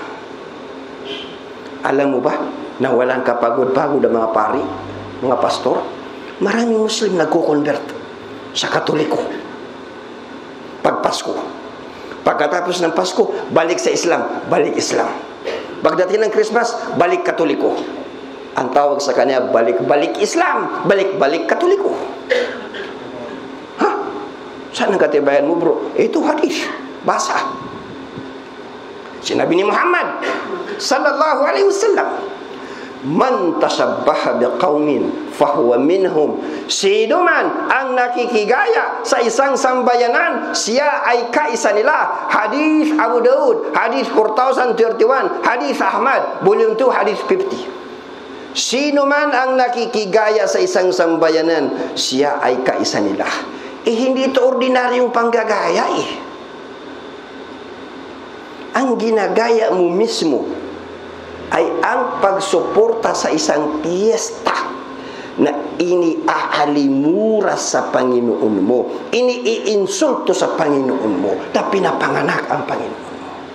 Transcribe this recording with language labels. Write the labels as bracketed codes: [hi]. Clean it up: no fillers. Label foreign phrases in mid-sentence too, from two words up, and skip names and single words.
[tl] Alam mo ba na walang kapagod-pagod ang mga pari, mga pastor? Maraming Muslim nagko-convert sa Katoliko pag Pasko. Pagkatapos ng Pasko, balik sa Islam, balik Islam. Pagdating ng Christmas, balik Katoliko. Ang tawag sa kanya, balik-balik Islam, balik-balik Katoliko. Ha? Saan ang katibayan mo, bro? Ito hadis. Basa. Sinabi ni Muhammad [ar] صلى الله عليه وسلم، من تشبه بقوم فهو منهم. [tl] Sino man ang nakikigaya sa isang sambayanan, siya ay kaisa nila. Hadis Abu Daud, hadis 4031, hadis Ahmad, volume 2, hadis 50. Sino man ang nakikigaya sa isang sambayanan, siya ay kaisa nila. Hindi ito ordinaryong panggagaya Ang ginagaya mo mismo ay ang pagsuporta sa isang piyesta na iniaalimura sa Panginoon mo, iniiinsulto sa Panginoon mo, na pinapanganak ang Panginoon mo.